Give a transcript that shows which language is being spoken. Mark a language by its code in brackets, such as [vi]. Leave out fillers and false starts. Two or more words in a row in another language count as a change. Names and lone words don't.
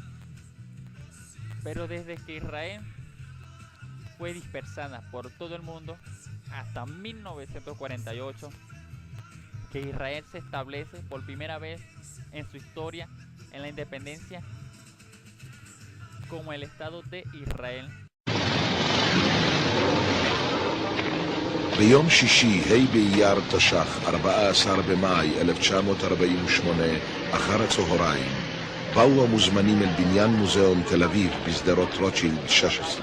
[es] Pero desde que Israel fue dispersada por todo el mundo hasta 1948, que Israel se establece por primera vez en su historia en la independencia como el Estado de Israel. [he] ביום שישי, ה' באייר תש"ח, 14 במאי 1948, אחר הצהריים, באו המוזמנים אל בניין מוזיאון תל אביב בשדרות רוטשילד 16.